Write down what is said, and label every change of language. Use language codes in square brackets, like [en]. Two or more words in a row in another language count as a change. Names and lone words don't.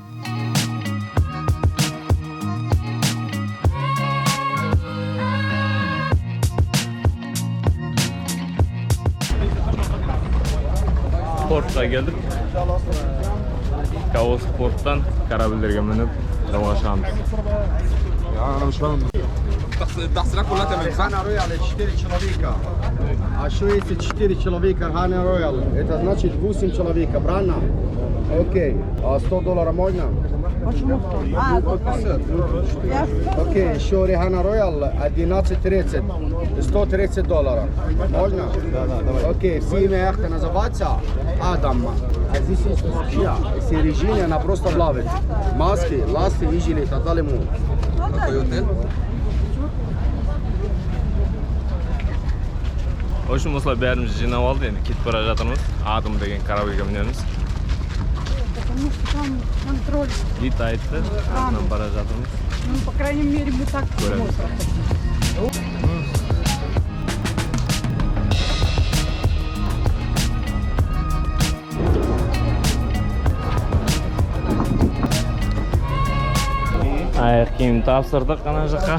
[kk] Портқа келдік. Каос порттан корабльдерге мініп жолға шығамыз. [ar] التحصيلات كلها تمام. [ru] هانا رويال 4 человека. А что если 4 человека Хана Роял? Это значит 8 человек, правильно? Окей. А $100 можно? Окей, еще Рихана Роял 11.30. $130. Можно? Да. Окей, все имя яхта называется Адам. А здесь есть вообще. Если режим, она просто плавает. Маски, ласты, вижили, так далее. Какой отель? В общем, [kk] осылай бәріміз жинап алды, енді кетіп бара жатырмыз. Адам деген корабльге мінеміз. [ru] Потому что там контроль. [kk] Ит айтты, артынан бара жатырмыз. [ru] Ну, по крайней мере, мы так [kk] Көреміз. Аяқ киім тапсырдық ана жаққа.